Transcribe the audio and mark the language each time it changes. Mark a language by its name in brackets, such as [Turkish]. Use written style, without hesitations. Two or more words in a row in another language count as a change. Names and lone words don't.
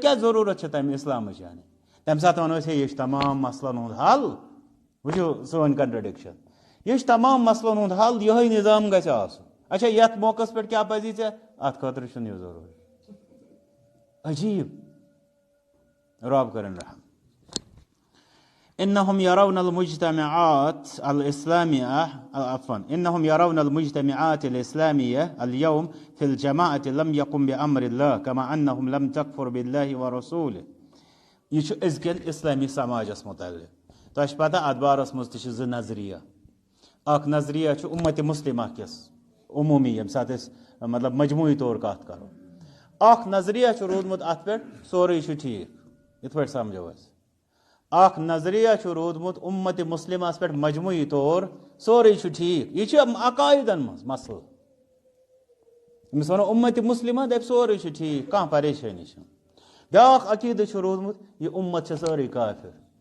[Kashmiri] کیاہ ضروٗرت چھِ تمہِ اسلامٕچ یعنی تمہِ ساتہٕ ونو أسۍ ہے یہِ چھُ تمام مسلن ہُنٛد حل وٕچھو سٲنۍ کنٹرڈکشن یہِ چھُ تمام مسلن ہُنٛد حل یِہے نظام گژھِ آسُن اچھا یتھ موقعس پٮ۪ٹھ کیاہ پزی ژےٚ اتھ خٲطرٕ چھُنہٕ یہِ ضروٗری عجیٖب رب کٔرِن رحم [Arabic] انہم يرون المجتمعات الإسلامية اليوم في الجماعة لم يقم بأمر الله كما أنهم لم تكفر بالله ورسوله [Kashmiri] یہ أزکین اسلامی سماجس متعلق تۄہہِ چھِ پتہ اتھ بارس منٛز تہِ چھِ زٕ نظریہ اکھ نظریہ چھُ اُمتِ مُسلمہ کِس عموٗمی ییٚمہِ ساتہٕ أسۍ مطلب مجموعی طور کتھ کرو اکھ نظریہ چھُ روٗدمُت اتھ پٮ۪ٹھ سورُے چھُ ٹھیٖک یِتھ پٲٹھۍ سمجھو أسۍ اکھ نظریہ چھُ روٗدمُت اُمتِ مُسلمس پٮ۪ٹھ مجموعی طور سورُے چھُ ٹھیٖک یہِ چھُ عقایدن منٛز مسلہٕ أمِس ونو اُمتِ مُسلمہ دپہِ سورُے چھُ ٹھیٖک کانٛہہ پریشٲنی چھنہٕ بیٛاکھ عقیٖدٕ چھُ روٗدمُت یہِ اُمت چھِ سٲرٕے کافر